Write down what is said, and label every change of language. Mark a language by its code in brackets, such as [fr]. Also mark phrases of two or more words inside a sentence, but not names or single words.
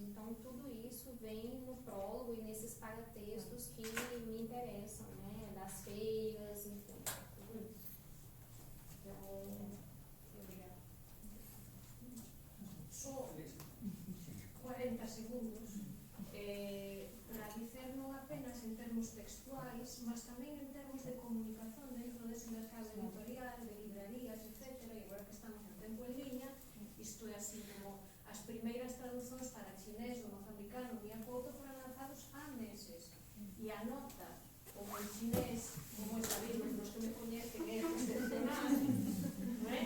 [pt] Então, tudo isso vem no prólogo e nesses paratextos que me interessam, né, das feiras, enfim, tudo isso. Então, obrigada. Só 40 segundos para dizer [gl] non apenas en termos textuais, mas tamén en termos de comunicación dentro dese mercado editorial, de librarías, etc. E agora que estamos en tempo en liña, isto é así como as primeiras traducións para chinés do mozambicano Miyakoto foron lanzados há meses, e a nota como en chinés, como sabemos los que me coñecen, é excepcional, non é?